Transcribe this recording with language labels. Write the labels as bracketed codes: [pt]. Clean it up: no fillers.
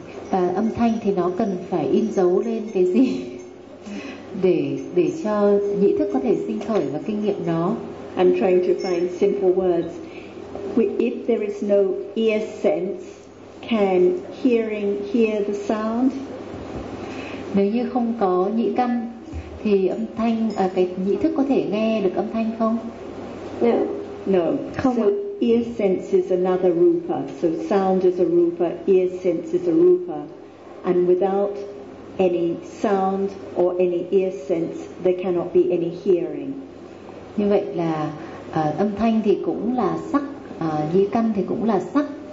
[vi] Và âm thanh thì nó cần phải in dấu lên cái gì để cho nhĩ thức có thể sinh khởi và kinh nghiệm nó? [en] I'm trying to find simple words. If there is no ear sense, can hearing hear the sound? [vi] Nếu như không có nhĩ căn thì âm thanh cái nhĩ thức có thể nghe được âm thanh không? [en] No. [vi] Không. [en] So ear sense is another rupa. So sound is a rupa, ear sense is a rupa. And without any sound or any ear sense, there cannot be any hearing. [vi] Như vậy là âm thanh thì cũng là sắc, nhĩ căn thì cũng là sắc.